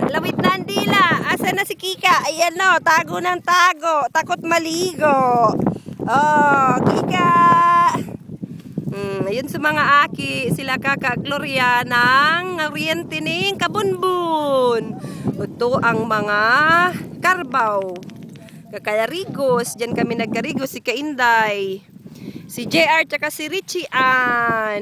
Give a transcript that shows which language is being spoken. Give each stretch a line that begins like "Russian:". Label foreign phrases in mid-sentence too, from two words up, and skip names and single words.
Filipino: Lawit na ang dila. Asa na si Kika? Ayan no, tago ng tago. Takot maligo. Oh, Kika.
Bikol: Ayun sa mga aki, sila Kaka Gloria ng Oriente ning Kabunbun.
Filipino: Ito ang mga karbaw.
Bikol: Kakarigos, diyan kami nagkarigos, si Kainday, si JR, tsaka si Richie Ann.